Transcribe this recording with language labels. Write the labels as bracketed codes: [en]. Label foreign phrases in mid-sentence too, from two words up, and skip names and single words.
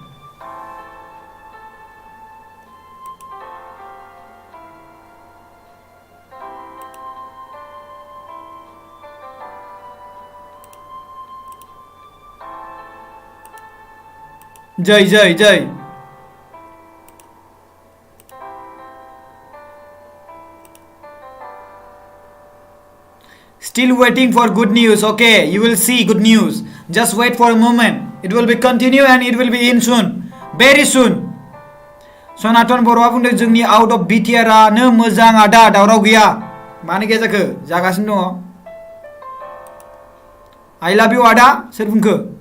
[hi] जय जय जय [en] still waiting for good news okay you will see good news just wait for a moment it will be continue and it will be in soon very soon [brx] सनातन बर'आ बुंदों जोंनि [en] out of BTR [brx] आनो मोजां आदा दावराव गैया मानो गैया जाखो जागासिनो दङ [en] I love you [brx] आदा सोर बुंखो